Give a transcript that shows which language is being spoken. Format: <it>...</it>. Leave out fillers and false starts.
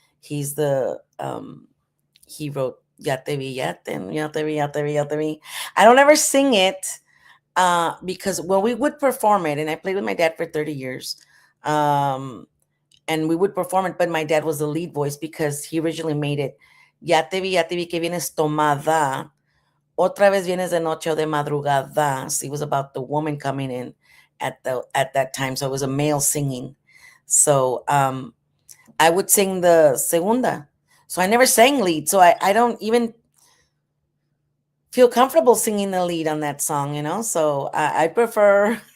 <en>He's the he wrote Ya Te Vi, Ya Te, Ya Te Vi, Ya Te Vi, Ya Te Vi. I don't ever sing it because when we would perform it, and I played with my dad for 30 years, um, and we would perform it, but my dad was the lead voice because he originally made it.</en> <es>Ya te vi que vienes tomada. Otra vez vienes de noche o de madrugada.</es> <en>So it was about the woman coming in at that time. So it was a male singing. So I would sing the segunda. So I never sang lead. So I don't even feel comfortable singing the lead on that song, you know. So I prefer</en>